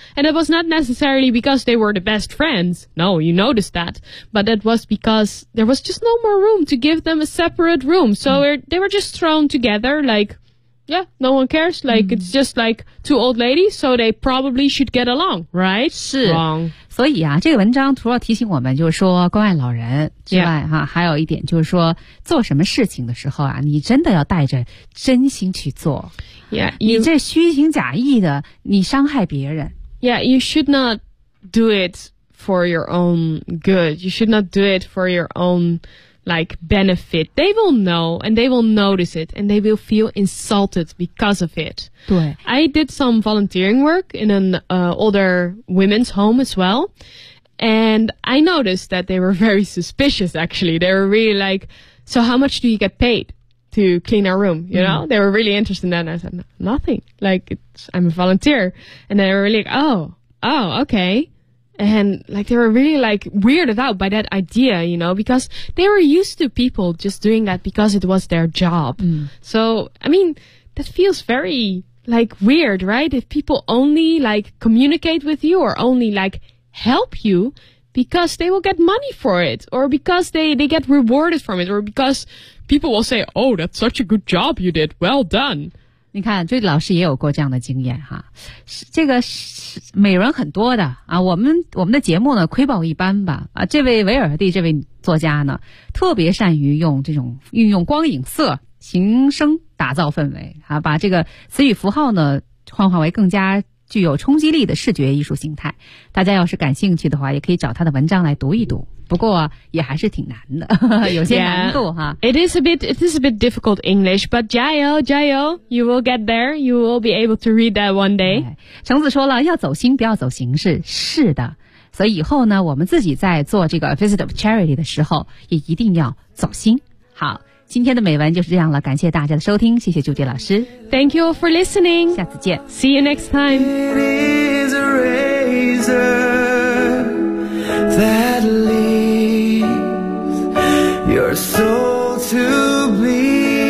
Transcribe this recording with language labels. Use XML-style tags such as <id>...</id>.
<en>And it was not necessarily because they were the best friends. No, you noticed that. But that was because there was just no more room to give them a separate room. So they were just thrown together, like, yeah, no one cares. Like, it's just like two old ladies, so they probably should get along, right?</en> <zh>是。</zh> <en>Wrong.</en> <zh>所以啊，这个文章除了提醒我们，就是说关爱老人。之外、</zh> <en>yeah.</en> <zh>啊、还有一点就是说做什么事情的时候啊，你真的要带着真心去做</zh> <en>yeah,</en> <zh>你这虚情假意的你伤害别人</zh> <en>Yeah, you should not do it for your own good. You should not do it for your own like benefit. They will know and they will notice it and they will feel insulted because of it.</en> <zh>对</zh> <en>I did some volunteering work in an、older women's home as wellAnd I noticed that they were very suspicious, actually. They were really like, so how much do you get paid to clean our room? You know,、mm-hmm. they were really interested in that. And I said, nothing. Like, I'm a volunteer. And they were really like, oh, okay. And like, they were really like weirded out by that idea, you know, because they were used to people just doing that because it was their job.、 Mm-hmm. So, I mean, that feels very like weird, right? If people only like communicate with you or only like,help you because they will get money for it or because they get rewarded from it or because people will say, oh, that's such a good job you did. Well done.</en> <zh>你看这老师也有过这样的经验哈。这个美人很多的啊，我们的节目呢窥豹一般吧。啊，这位维尔蒂这位作家呢特别善于用这种运用光影色形声打造氛围啊，把这个词语符号呢幻化为更加具有冲击力的视觉艺术形态，大家要是感兴趣的话，也可以找他的文章来读一读。不过也还是挺难的，有些难度哈。</zh> <en>Yeah, it is a bit difficult English, but</en> <zh>加油加油</zh> <en>，you will get there, you will be able to read that one day。</en> <zh>橙子说了，要走心，不要走形式。是的，所以以后呢，我们自己在做这个</zh> <en>visit of charity</en> <zh>的时候，也一定要走心。好，今天的美文就是这样了，感谢大家的收听，谢谢朱迪老师。</zh> <en>Thank you for listening.</en> <zh>下次见。</zh> <en>See you next time. It is a razor that leaves your soul to bleed.</en>